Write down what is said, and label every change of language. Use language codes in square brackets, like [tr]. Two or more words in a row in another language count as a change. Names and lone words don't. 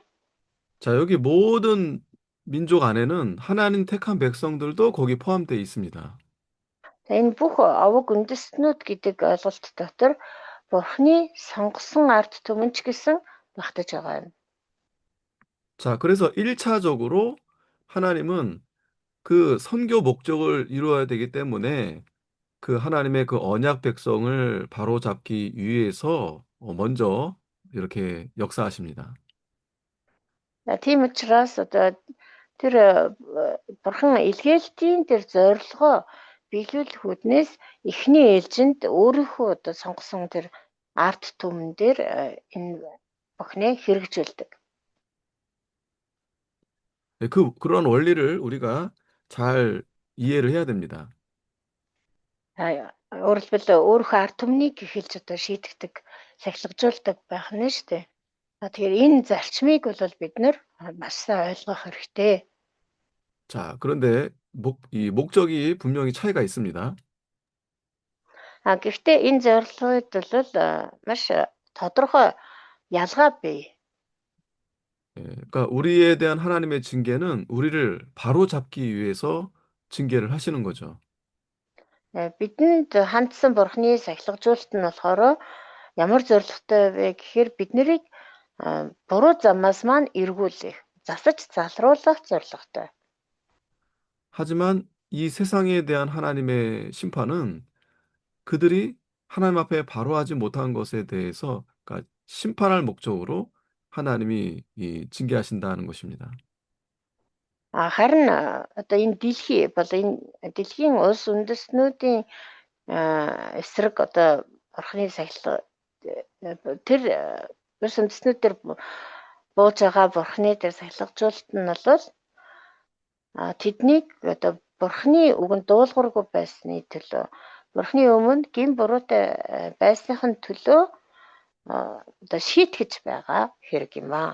[ko] 자, 여기 모든 민족 안에는 하나님 택한 백성들도 거기 포함되어 있습니다. [mn] За энэ бүх аваг үндэстнүүд гэдэг ойлголт дотор Бурхны сонгосон ард түмэн ч гэсэн багтаж байгаа юм. [ko] 자, 그래서 1차적으로 하나님은 그 선교 목적을 이루어야 되기 때문에 그 하나님의 그 언약 백성을 바로잡기 위해서 먼저 이렇게 역사하십니다. [mn] Тийм учраас одоо тэр Бурхан илгээлтийн тэр зорилгоо биелүүлэх үүднээс эхний ээлжинд өөрийнхөө одоо сонгосон тэр арт түмэн дээр энэ Бурхныг хэрэгжүүлдэг. [ko] 네, 그런 원리를 우리가 잘 이해를 해야 됩니다. [mn] Өөрөөр хэлбэл өөрийнхөө арт түмнийг эхэлж одоо шийдэгдэг, сахилгажуулдаг байх нь шүү дээ. Тэгэхээр энэ зарчмыг бол бид нар маш сайн ойлгох хэрэгтэй. [ko] 자, 그런데 이 목적이 분명히 차이가 있습니다. [mn] Гэхдээ энэ зорилгод бол маш тодорхой ялгаа бий. [ko] 예, 그러니까 우리에 대한 하나님의 징계는 우리를 바로잡기 위해서 징계를 하시는 거죠. [mn] Бидэнд хандсан Бурхны сахилгажуулалт нь болохоор ямар зорилготой вэ гэхээр бид нарыг буруу замаас маань эргүүлэх, засаж залруулах зорилготой. [ko] 하지만 이 세상에 대한 하나님의 심판은 그들이 하나님 앞에 바로하지 못한 것에 대해서 그러니까 심판할 목적으로 하나님이 징계하신다는 것입니다. [mn] Харин одоо энэ дэлхий бол энэ дэлхийн улс үндэстнүүдийн эсрэг одоо Бурхны сахилга тэр улс үндэстнүүд төр бууж байгаа Бурхны тэр сахилгажуулалт нь бол тэднийг одоо Бурхны үгэнд дуулуургүй байсны төлөө Бурхны өмнө гин буруутай байсныхын төлөө одоо шийтгэж байгаа хэрэг юм аа.